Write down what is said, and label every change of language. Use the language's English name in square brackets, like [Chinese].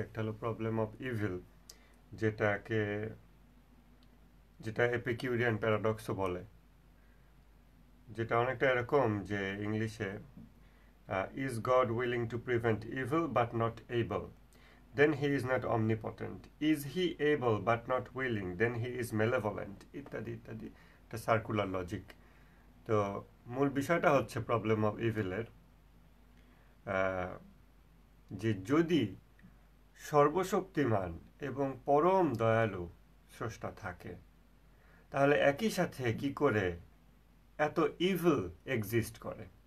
[Bangla] একটা হলো problem of evil, যেটাকে যেটা এপিকিউরিয়ান প্যারাডক্সও বলে, যেটা অনেকটা এরকম যে ইংলিশে [English] Is God willing to prevent evil but not able, then he is not omnipotent. Is he able but not willing, then he is malevolent, [Bangla] ইত্যাদি ইত্যাদি। একটা সার্কুলার লজিক। তো মূল বিষয়টা হচ্ছে প্রবলেম অফ ইভিলের যে যদি সর্বশক্তিমান এবং পরম দয়ালু স্রষ্টা থাকে, তাহলে একই সাথে কি করে এত ইভিল এক্সিস্ট করে।